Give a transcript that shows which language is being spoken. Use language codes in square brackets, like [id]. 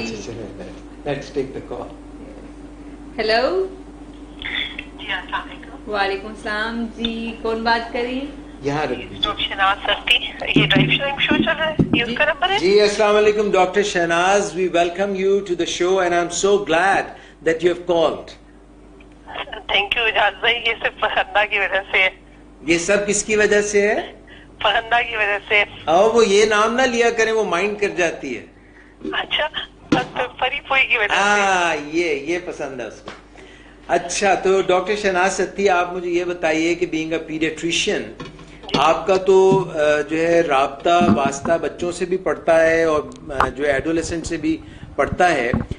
[hi] अच्छा चलो, [en] let's take the call. Hello. [hi] जी, अस्सलाम वालेकुम. वालेकुम सलाम जी, कौन बात कर रही है? यहाँ रख दीजिए. डॉक्टर शहनाज सस्ती, ये ड्राइव शो चल रहा है, ये उसका नंबर है? जी, अस्सलाम वालेकुम doctor Shehnaaz. [en] We welcome you to the show and I'm so glad that you have called. [hi] Thank you Ijaz भाई. ये सिर्फ फहन्ना की वजह से है. ये सब किसकी वजह से है? फहन्ना की वजह से. और वो ये नाम ना लिया करें, वो माइंड कर जाती है. अच्छा, तो फरीफोई की वजह से. ये पसंद है उसको. अच्छा, तो डॉक्टर शहनाज सत्ती, आप मुझे ये बताइए कि बीइंग अ पीडियाट्रिशियन, आपका तो जो है राब्ता वास्ता बच्चों से भी पड़ता है और जो है एडोलेसेंट से भी पड़ता है.